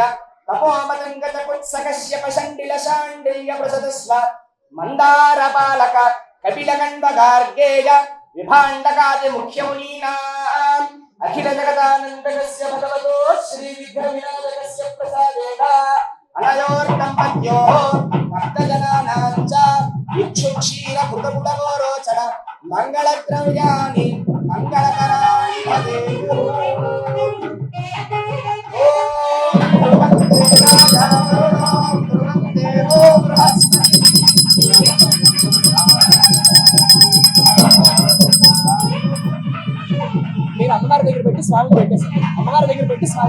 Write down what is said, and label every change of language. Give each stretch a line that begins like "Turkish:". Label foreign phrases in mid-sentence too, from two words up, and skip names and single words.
Sanskrit: तपोमतङ्गत कुत्सकश्यप शण्डिल शाण्डिल्य पृषदस्व मन्दारपालक कपिलकण्ड गार्गेय विभाण्डकादि मुख्यमुनीनाम् अखिल जगदानन्दकस्य भगवतो श्री विघ्नविनायकस्य प्रसादेन अनयोर्दम्पत्योः भक्तजनानां च इक्षुक्षीरभृतपुटगोरोचन मङ्गलद्रव्याणि मङ्गलकराणि भवेयुः। ॐ ध्रुवन्ते राजा वरुणो ध्रुवन्ते वो बृहस्पतिः।
Telugu: మీరు అమ్మవారి దగ్గర పెట్టి స్వామి పెట్టేసి అమ్మవారి దగ్గర పెట్టి స్వామి